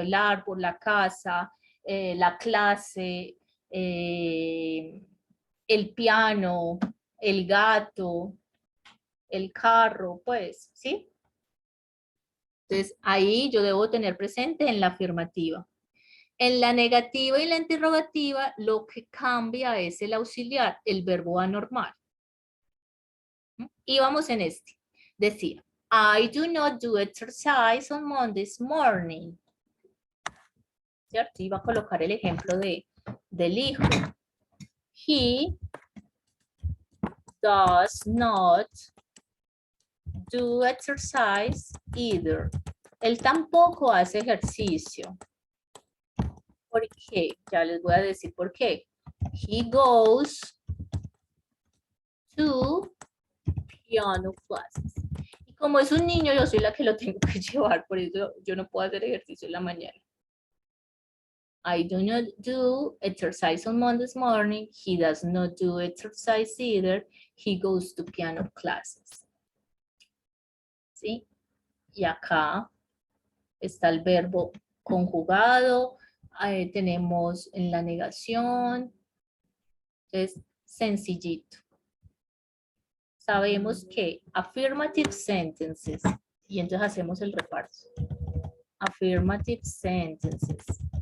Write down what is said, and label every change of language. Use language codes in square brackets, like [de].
[es] El árbol, la casa, la clase, el piano, el gato, el carro, pues, ¿sí? Entonces, ahí yo debo tener presente en la afirmativa. En la negativa y la interrogativa, lo que cambia es el auxiliar, el verbo anormal. Y vamos en este. Decía, [en] I do not do exercise on Mondays morning. [es] ¿Cierto? Iba a colocar el ejemplo del hijo. [en] He does not do exercise either. [es] Él tampoco hace ejercicio. ¿Por qué? Ya les voy a decir por qué. [en] He goes to piano classes. [es] Y como es un niño, yo soy la que lo tengo que llevar, por eso yo no puedo hacer ejercicio en la mañana. [en] I do not do exercise on Mondays morning. He does not do exercise either. He goes to piano classes. [es] ¿Sí? Y acá está el verbo conjugado. Tenemos en la negación. Entonces, sencillito. Sabemos que [en] affirmative sentences, [es] y entonces hacemos el reparto. [en] Affirmative sentences.